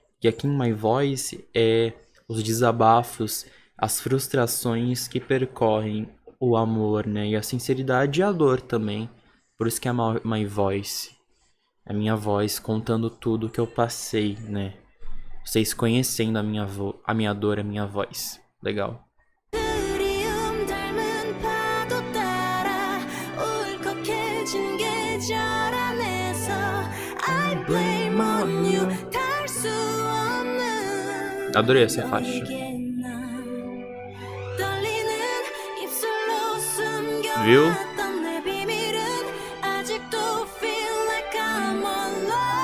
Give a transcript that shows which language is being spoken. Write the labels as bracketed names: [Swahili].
[Portuguese] E aqui em My Voice é os desabafos, as frustrações que percorrem o amor, né? E a sinceridade e a dor também. Por isso que é My Voice. É a minha voz contando tudo que eu passei, né? Vocês conhecendo a minha dor, a minha voz. Legal. [Korean] 그리움 닮은 파도 따라 울컥해진 계절 안에서 [English] I blame on you [Korean] 닿을 수 없는 [Portuguese] Adorei essa faixa. [Korean] 너에게 난 떨리는 입술로 [Portuguese] Viu? [Korean] 숨겨놨던 내 비밀은 아직도 [English] feel like I'm alone